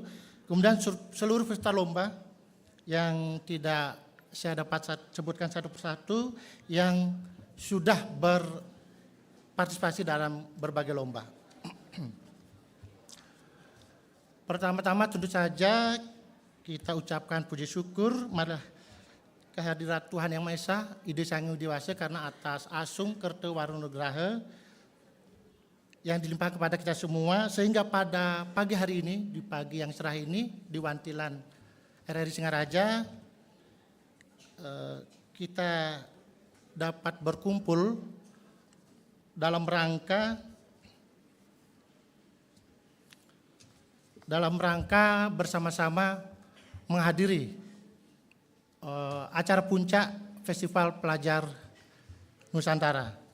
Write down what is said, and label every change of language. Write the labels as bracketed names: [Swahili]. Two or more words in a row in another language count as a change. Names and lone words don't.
[Indonesian] Kemudian seluruh peserta lomba yang tidak saya dapat sebutkan satu persatu yang sudah berpartisipasi dalam berbagai lomba. Pertama-tama tentu saja kita ucapkan puji syukur malah kehadirat Tuhan Yang Maha Esa, Ide Sang Hyang Dewasa karena atas [Balinese] asung kerto warunugraha [Indonesian] yang dilimpahkan kepada kita semua sehingga pada pagi hari ini, di pagi yang cerah ini di Wantilan RRI Singaraja kita dapat berkumpul dalam rangka bersama-sama menghadiri acara puncak Festival Pelajar Nusantara.